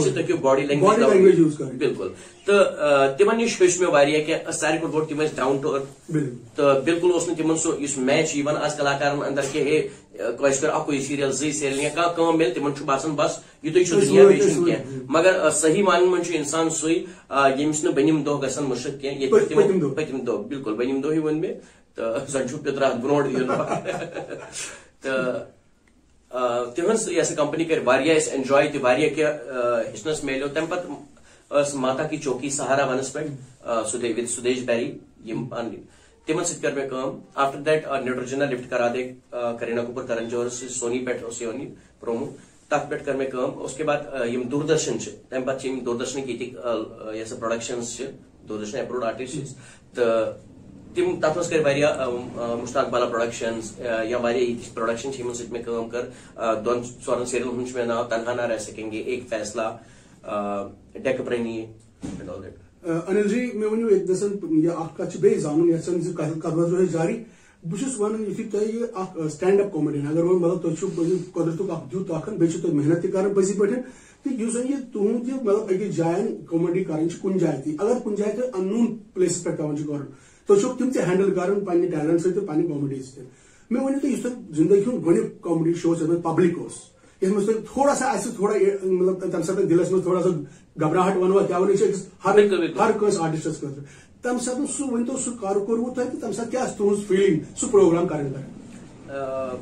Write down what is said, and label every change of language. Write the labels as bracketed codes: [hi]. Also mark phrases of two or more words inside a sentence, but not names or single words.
[ks] گٔژھِتھ تُہۍ ہیٚکِو [en] body language [ks] بالکل تہٕ تِمن نِش ہیوٚچھ مےٚ واریاہ کینٛہہ ساروی کھۄتہٕ بوٚڑ تِم ٲسۍ [en] down to earth [ks] تہٕ بالکل اوس نہٕ تِمن سُہ یُس میچ چھُ یِوان آز کلاکارن اندر کہِ ہے کٲنٛسہِ کٔر اکُے سیٖریل 2 سیٖریل یا کانٛہہ کٲم میلہِ تِمن چھُ باسان بس یِتُے چھُ دُنیا بیٚیہِ چھُنہٕ کینٛہہ مگر صحیح مانن منٛز چھُ انسان سُے ییٚمِس نہٕ بٔنِم دۄہ گژھن مُشِتھ کینٛہہ ییٚتہِ پٔتِم دۄہ بالکل بٔنِم دۄہٕے ووٚن مےٚ تہٕ زن چھُ پِتراتھ برونٛٹھ یُن تہٕ تِہنٛز یۄس کمپنی کر واریاہ أسۍ اینجاے تہِ واریاہ کینٛہہ ہیٚچھنس میلیو تمہِ پتہٕ ٲس ماتا کی چوکی سہارا ونس پٮ۪ٹھ وِد سُدیش بیری یِم تِمن سۭتۍ کٔر مےٚ کٲم [en] after that [ks] نیوٹرجنا لفٹ کرا دے کرینا کپوٗر کرن جوہرس سۭتۍ سونی پٮ۪ٹھ اوس یِوان یہِ پرومو تتھ پٮ۪ٹھ کٔر مےٚ کٲم [ur] اس کے بعد [ks] یِم دوٗردرشن چھِ تمہِ پتہٕ چھِ یِم دوٗردرشنٕکۍ ییٚتِکۍ یۄس پروڈکشنز چھِ دوٗردرشن [en] approved artist [ks] تہٕ تِم تتھ منٛز کٔرۍ واریاہ مشتاق بالا پروڈکشنز یا واریاہ یِتھۍ پروڈکشن چھِ یِمن سۭتۍ مےٚ کٲم کٔر 2-4 سیریلن ہُنٛد چھُ مےٚ ناو تنہا نہ رہ سکیں گے ایک فیصلہ ڈیک پرانی. انل جی مےٚ ؤنِو ییٚتہِ یہِ اکھ کتھ چھِ بیٚیہِ زانُن یژھان زِ کتھ روزِ جاری بہٕ چھُس ونان یُتھُے تۄہہِ یہِ اکھ [en] stand up comedian [ks] اگر وۄنۍ مطلب تۄہہِ چھُو قۄدرتُک اکھ دیُت اکھ بیٚیہِ چھِو تُہۍ محنت تہِ کران پٔزی پٲٹھۍ تہٕ یُس زن یہِ تُہُنٛد یہِ مطلب أکِس جاین کامیڈی کرٕنۍ چھِ کُنہِ جایہِ تہِ اگر کُنہِ جایہِ تہِ [en] unknown places [ks] پٮ۪ٹھ پیوان چھُ کرُن تُہۍ چھِو تِم تہِ ہینڈل کران پننہِ ٹیلنٹ سۭتۍ تہٕ پننہِ کامیڈی سۭتۍ مےٚ ؤنِو تُہۍ یُس تۄہہِ زندگی ہُنٛد گۄڈنیُک کامیڈی شو یتھ منٛز پبلک اوس یتھ منٛز تۄہہِ [ur] تھوڑا سا [ks] آسہِ تھوڑا مطلب تمہِ ساتہٕ دِلس منٛز [ur] تھوڑا سا گھبراہٹ [ks] ونوا کیٛاہ ونو چھِ أکِس ہر کٲنٛسہِ آرٹسٹس خٲطرٕ تمہِ ساتہٕ سُہ ؤنۍتو سُہ کر کوٚروٕ تۄہہِ تہٕ تمہِ ساتہٕ کیٛاہ ٲس تُہنٛز فیٖلِنگ سُہ پروگرام کرن پٮ۪ٹھ.